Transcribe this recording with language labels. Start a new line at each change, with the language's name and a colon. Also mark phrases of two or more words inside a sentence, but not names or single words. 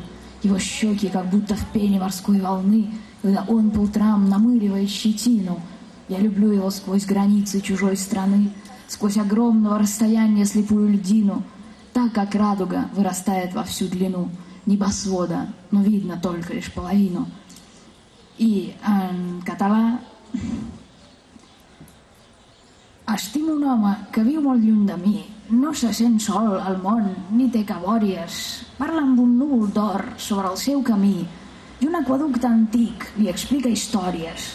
Russian: Его щеки как будто в пене морской волны, когда он по утрам намыливает щетину. Я люблю его сквозь границы чужой страны, сквозь огромного расстояния слепую льдину, так как радуга вырастает во всю длину небосвода, но видно только лишь половину.
Catalan: I en català... Estimo un home que viu molt lluny de mi, no se sent sol al món, ni té cabòries. Parla amb un núvol d'or sobre el seu camí i un aqüeducte antic li explica històries.